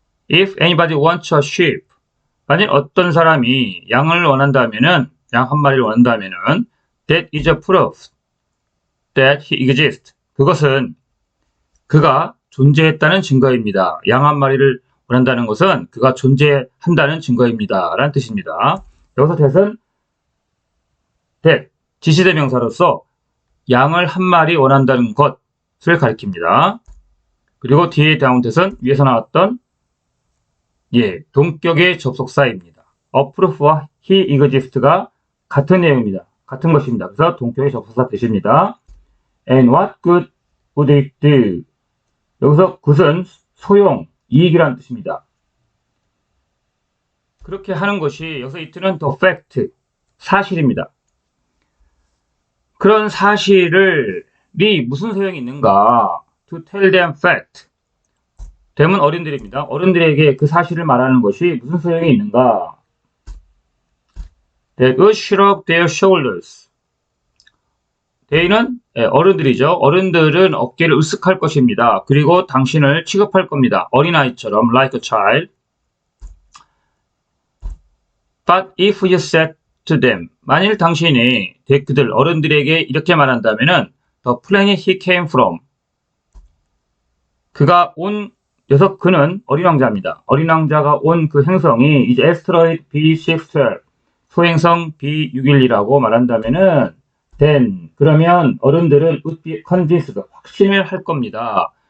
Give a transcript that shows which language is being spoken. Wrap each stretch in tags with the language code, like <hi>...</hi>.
<en>If anybody wants a sheep,</en> <ko>만약 어떤 사람이 양을 원한다면은</ko> <en>양 한 마리를 원한다면은 that is a proof that he exists.</en> <ko>그것은 그가 존재했다는 증거입니다. 양 한 마리를 원한다는 것은 그가 존재한다는 증거입니다. 라는 뜻입니다. 여기서 that은 that, 지시대명사로서 양을 한 마리 원한다는 것을 가리킵니다. 그리고 뒤에 나온 that은 위에서 나왔던 동격의 접속사입니다. a proof와 he exist가 같은 내용입니다. 같은 것입니다. 그래서 동격의 접속사 뜻입니다.</ko> <en>And what good would it do?</en> <ko>여기서 good은 소용, 이익이라는 뜻입니다. 그렇게 하는 것이 여기서 it는 the fact, 사실입니다. 그런 사실이 무슨 소용이 있는가?</ko> <en>To tell them fact.</en> <ko>them은 어른들입니다. 어른들에게 그 사실을 말하는 것이 무슨 소용이 있는가?</ko> <en>They would shrug their shoulders.</en> <ko>they는 어른들이죠. 어른들은 어깨를 으쓱할 것입니다. 그리고 당신을 취급할 겁니다. 어린아이처럼</ko> <en>like a child. But if you said to them,</en> <ko>만일 당신이 그들 어른들에게 이렇게 말한다면은</ko> <en>the planet he came from.</en> <ko>그가 온 여기서 그는 어린 왕자입니다. 어린 왕자가 온 그 행성이 이제 asteroid B612 소행성 B612라고 말한다면은 then 그러면 어른들은</ko> <en>would be convinced</en> <ko>확신을 할 겁니다.</ko>